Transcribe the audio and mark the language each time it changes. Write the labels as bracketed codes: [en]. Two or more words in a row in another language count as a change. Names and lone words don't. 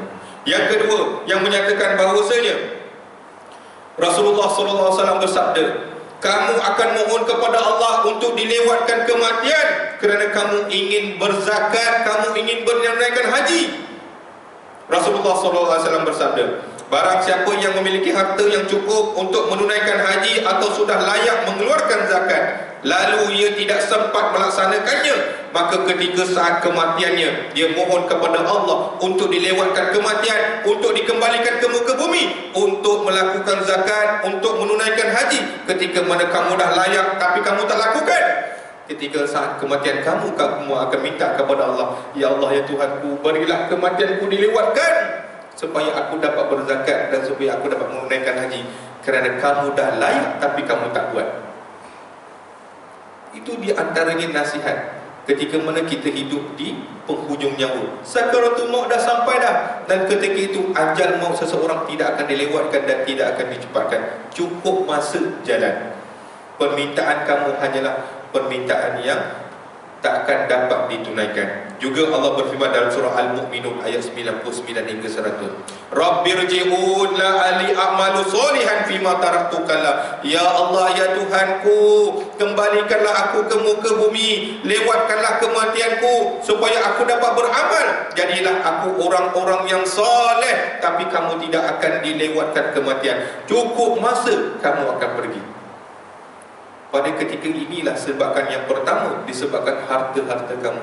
[ms] Yang kedua, yang menyatakan bahawasanya Rasulullah SAW bersabda, kamu akan mohon kepada Allah untuk dilewatkan kematian kerana kamu ingin berzakat, kamu ingin menunaikan haji. Rasulullah SAW bersabda, barang siapa yang memiliki harta yang cukup untuk menunaikan haji atau sudah layak mengeluarkan zakat, lalu ia tidak sempat melaksanakannya, maka ketika saat kematiannya, dia mohon kepada Allah untuk dilewatkan kematian, untuk dikembalikan ke muka bumi, untuk melakukan zakat, untuk menunaikan haji. Ketika mana kamu dah layak tapi kamu tak lakukan, ketika saat kematian kamu akan minta kepada Allah, ya Allah, ya Tuhanku, berilah kematianku dilewatkan supaya aku dapat berzakat dan supaya aku dapat menunaikan haji, kerana kamu dah layak tapi kamu tak buat. Itu di antaranya nasihat ketika mana kita hidup di penghujung nyawa. Sakaratul maut dah sampai dah, dan ketika itu ajal maut seseorang tidak akan dilewatkan dan tidak akan dicepatkan. Cukup masa jalan. Permintaan kamu hanyalah permintaan yang tak akan dapat ditunaikan. Juga Allah berfirman dalam surah Al-Mu'minun ayat 99 hingga 100. [ar] رب ارجعون لعلي أعمل صالحا فيما تركت كلا. [ms] Ya Allah, ya Tuhanku, kembalikanlah aku ke muka bumi, lewatkanlah kematianku supaya aku dapat beramal. Jadilah aku orang-orang yang soleh, tapi kamu tidak akan dilewatkan kematian. Cukup masa kamu akan pergi. Pada ketika inilah sebabkan yang pertama, disebabkan harta-harta kamu.